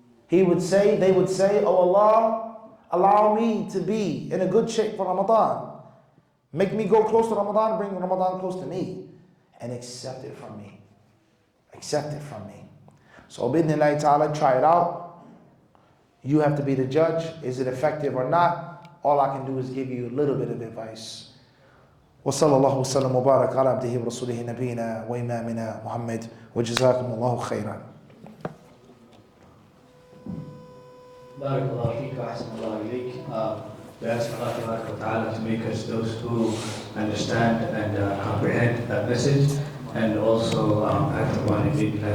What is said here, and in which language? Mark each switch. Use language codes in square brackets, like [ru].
[en] They would say, oh Allah, allow me to be in a good shape for Ramadan. Make me go close to Ramadan, bring Ramadan close to me. and accept it from me. Accept it from me. So bidnillahi ta'ala, try it out. You have to be the judge. Is it effective or not? All I can do is give you a little bit of advice. [ar] وصلى الله وسلم وبارك على عبده ورسوله نبينا وإمامنا محمد وجزاكم الله خيرا. بارك الله فيك وأحسن الله إليك. [en] We ask Allah Ta'ala to make us those who understand and comprehend that message, and also act upon it.